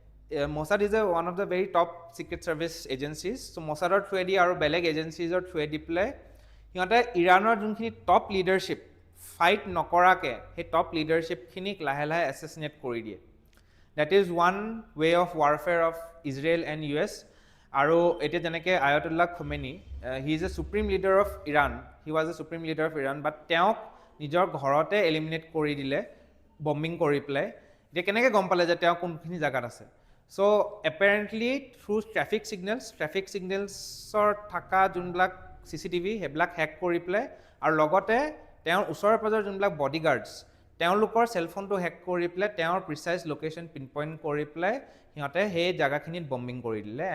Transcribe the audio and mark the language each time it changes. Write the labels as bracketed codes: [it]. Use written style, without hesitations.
[en] Mossad is one of the very top secret service agencies. [as] So Mossadৰ থ্ৰুৱেদি আৰু বেলেগ এজেঞ্চিজৰ থ্ৰুৱেদি পেলাই সিহঁতে ইৰাণৰ যোনখিনি টপ লিডাৰশ্বিপ ফাইট নকৰাকৈ সেই টপ লিডাৰশ্বিপখিনিক লাহে লাহে এছেচিনেট কৰি দিয়ে. [en] That is one way of warfare of Israel and US. [as] আৰু এতিয়া যেনেকৈ Ayatollah Khomeini, [en] he is a supreme leader of Iran, [as] he was a supreme leader of Iran, বাট তেওঁক নিজৰ ঘৰতে এলিমিনেট কৰি দিলে বম্বিং কৰি পেলাই. এতিয়া কেনেকৈ গম পালে যে তেওঁ কোনখিনি জেগাত আছে? চ' এপেৰেণ্টলি থ্ৰু ট্ৰেফিক ছিগনেলছৰ থকা যোনবিলাক CCTV সেইবিলাক হেক কৰি পেলাই আৰু লগতে তেওঁৰ ওচৰে পাঁজৰে যোনবিলাক বডিগাৰ্ডছ তেওঁলোকৰ চেলফোনটো হেক কৰি পেলাই তেওঁৰ প্ৰিচাইজ লোকেশ্যন পিনপইণ্ট কৰি পেলাই সিহঁতে সেই জেগাখিনিত বম্বিং কৰি দিলে.